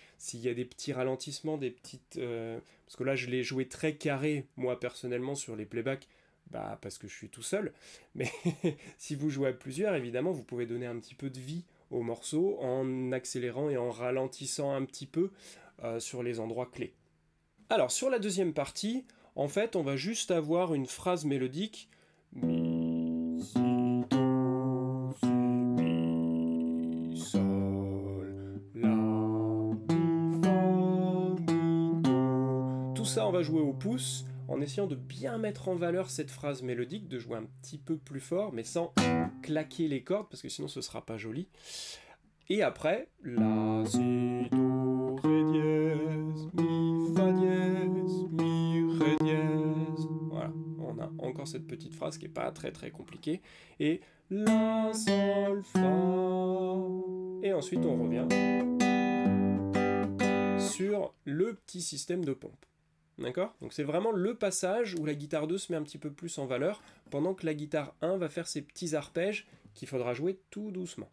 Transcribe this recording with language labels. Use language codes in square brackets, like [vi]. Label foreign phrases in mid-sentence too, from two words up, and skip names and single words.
[fr] S'il y a des petits ralentissements, des petites... Parce que là je l'ai joué très carré, moi personnellement, sur les playbacks, bah, parce que je suis tout seul. Mais si vous jouez à plusieurs, évidemment, vous pouvez donner un petit peu de vie au morceau en accélérant et en ralentissant un petit peu sur les endroits clés. Alors, sur la deuxième partie, en fait, on va juste avoir une phrase mélodique. Mi, si, do, si, mi, sol, la, mi, fa, mi, do. Tout ça, on va jouer au pouce, en essayant de bien mettre en valeur cette phrase mélodique, de jouer un petit peu plus fort, mais sans claquer les cordes, parce que sinon ce sera pas joli. Et après, la, si, do, ré dièse, mi, fa dièse, mi, ré dièse. Voilà, on a encore cette petite phrase qui n'est pas très compliquée. Et la, sol, fa. Et ensuite on revient sur le petit système de pompe. D'accord? Donc c'est vraiment le passage où la guitare 2 se met un petit peu plus en valeur, pendant que la guitare 1 va faire ses petits arpèges qu'il faudra jouer tout doucement.